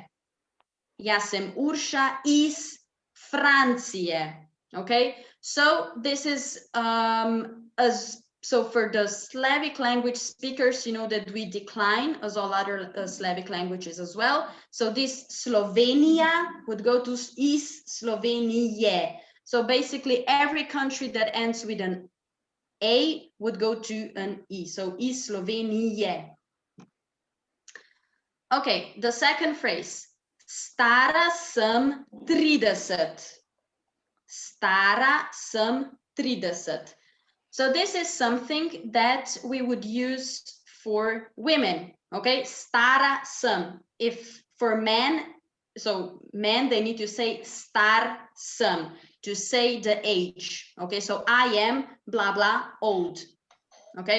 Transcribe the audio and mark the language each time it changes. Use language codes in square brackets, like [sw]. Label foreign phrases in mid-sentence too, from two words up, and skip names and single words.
[sl] Jaz sem Urša iz Francije. [en] Okay, so this is so for the Slavic language speakers, you know that we decline as all other Slavic languages as well. So this Slovenia would go to is Slovenije. So basically every country that ends with an A would go to an E. So is Slovenije. Okay, the second phrase. [sl] Stara sem 30. Stara sem 30. [en] So this is something that we would use for women, okay? [sl] Stara sam. [en] If for men, so men, they need to say [sl] star sam, [en] to say the age, okay? So I am blah, blah, old, okay?